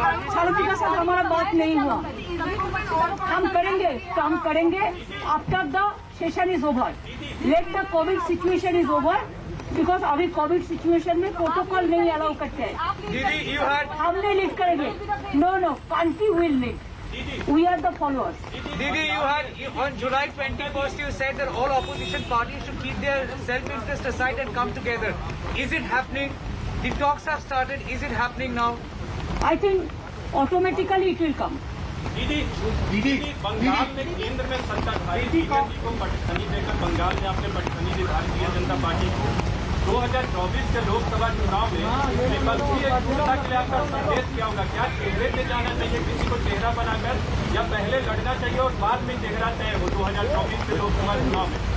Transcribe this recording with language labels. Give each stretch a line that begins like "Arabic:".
Hindi: छात्रती का साथ हमारा बात नहीं हुआ, हम करेंगे
English: after the session is over, let the COVID situation is over, because
Hindi: अभी कोविड सिचुएशन में प्रोटोकॉल नहीं अलाउ करते हैं। हम नहीं लीड करेंगे,
English: No country will lead, we are the followers. Didi, you had on July 21st you said that all opposition parties should keep their self-interest aside and come together. Is it happening? The talks have started. Is it happening now? I think automatically it will come.
Hindi: दीदी बंगाल में केंद्र में सत्ताधारी BJP को पटखनी देकर बंगाल में आपने पटखनी दी Bharatiya Janata party को 2024 के लोकसभा चुनाव में विपक्षी एकजुटता के लिए आपका संदेश क्या होगा? क्या चेहरे पे जाना चाहिए किसी को चेहरा बनाकर, या पहले लड़ना चाहिए और बाद में चेहरा तय हो 2024 के लोकसभा चुनाव में?